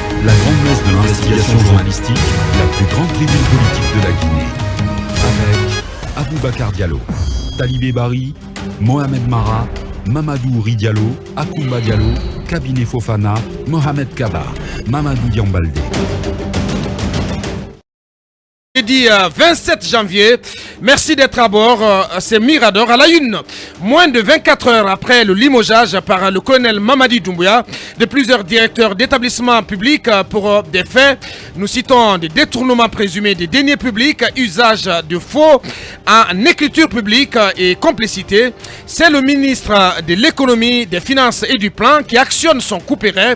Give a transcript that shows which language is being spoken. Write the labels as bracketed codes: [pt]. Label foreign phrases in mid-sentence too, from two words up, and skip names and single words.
[fr] la grande messe de l'investigation journalistique, la plus grande tribune politique de la Guinée. Avec Aboubacar Diallo, Talibé Bari, Mohamed Mara, Mamadou Ridiallo, Akoumba Diallo, Kabinet Fofana, Mohamed Kaba, Mamadou Diambaldé. Jeudi 27 janvier, merci d'être à bord, c'est Mirador à la une. Moins de 24 heures après le limogeage par le colonel Mamadi Doumbouya de plusieurs directeurs d'établissements publics pour des faits, nous citons des détournements présumés des deniers publics, usage de faux en écriture publique et complicité, c'est le ministre de l'économie, des finances et du plan qui actionne son couperet.